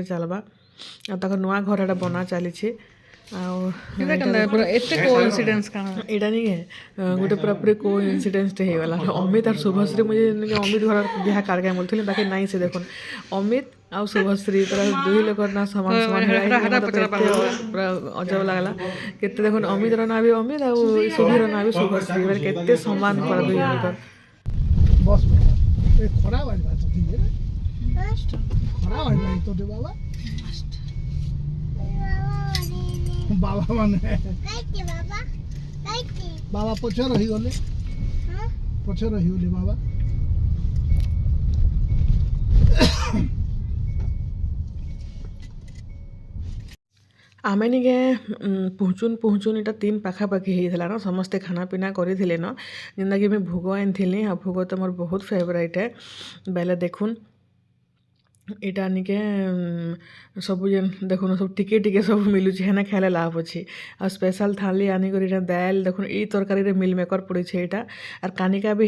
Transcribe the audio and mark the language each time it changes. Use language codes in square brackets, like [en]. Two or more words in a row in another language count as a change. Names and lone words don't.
[spv] ଚାଲବା ଆଉ ତାଙ୍କର ନୂଆ ଘର ଏଟା ବନା ଚାଲିଛେ ଆଉ ଏତେ କୋଇନ୍ସିଡେନ୍ସ କାଣା ଏଇଟା ନି ଗୋଟେ ପୁରାପୁରି କୋଇନ୍ସିଡେନ୍ସଟେ ହେଇଗଲା ଅମିତ ଆର୍ ଶୁଭଶ୍ରୀ ମୁଇଁ ଅମିତ ଘର ବିହା କାର୍କେ ବୋଲୁଥିଲି ବାକି ନାଇଁ ସେ ଦେଖୁନ୍ ଅମିତ ଆଉ ଶୁଭଶ୍ରୀ ପୁରା ଦୁଇ ଲୋକର ନା ସମାନ ସମାନ ପୁରା ଅଜବ ଲାଗଲା କେତେ ଦେଖୁନ୍ ଅମିତର ନାଁ ବି ଅମିତ ଆଉ ଶୁଭିର ନାଁ ବି ଶୁଭଶ୍ରୀ ମାନେ କେତେ ସମାନ କର ଦୁଇ ଜଣଙ୍କର [hi] बस ए खरा वाला तो ठीक है खरा वाला तो दे बाबा बाबा माने बाबा पछे रही गले बाबा [spv] ଆମେ ନିକେ ପହଞ୍ଚୁନ୍ ଏଇଟା 3 ପାଖାପାଖି ହେଇଥିଲା ନା ସମସ୍ତେ [hi] खाना पीना [spv] କରିଥିଲେ ନ ଯେନ୍ତାକି ମୁଇଁ ଭୋଗ ଆଣିଥିଲି ଆଉ ଭୋଗ ତ ମୋର ବହୁତ ଫେଭରାଇଟ୍ ବେଲେ ଦେଖୁନ୍ ଏଇଟା ନିକେ ସବୁ ଯେନ୍ ଦେଖୁନ୍ ସବୁ ଟିକେ ସବୁ ମିଲୁଛି ହେନେ ଖାଇଲେ ଲାଭ ଅଛି ଆଉ ସ୍ପେଶାଲ ଥାଲି ଆନିକରି ଏଇଟା ଦାଲ୍ ଦେଖୁନ୍ ଏଇ ତରକାରୀରେ ମିଲ୍ ମେକର୍ ପଡ଼ିছে ଏଇଟା ଆର୍ କାନିକା ବି